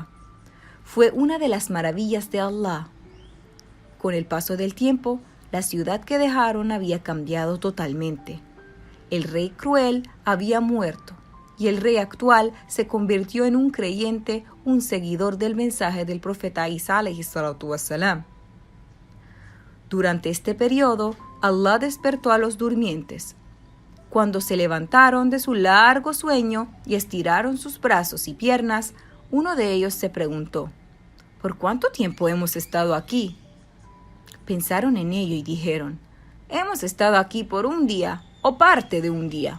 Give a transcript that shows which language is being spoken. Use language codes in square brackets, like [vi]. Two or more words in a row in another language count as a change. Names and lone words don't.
[es] Fue una de las maravillas de Allah. Con el paso del tiempo, la ciudad que dejaron había cambiado totalmente. El rey cruel había muerto y el rey actual se convirtió en un creyente, un seguidor del mensaje del profeta Isa [ar] عليه الصلاة والسلام. [es] Durante este periodo, Allah despertó a los durmientes. Cuando se levantaron de su largo sueño y estiraron sus brazos y piernas, uno de ellos se preguntó: ¿por cuánto tiempo hemos estado aquí? Pensaron en ello y dijeron: hemos estado aquí por un día o parte de un día.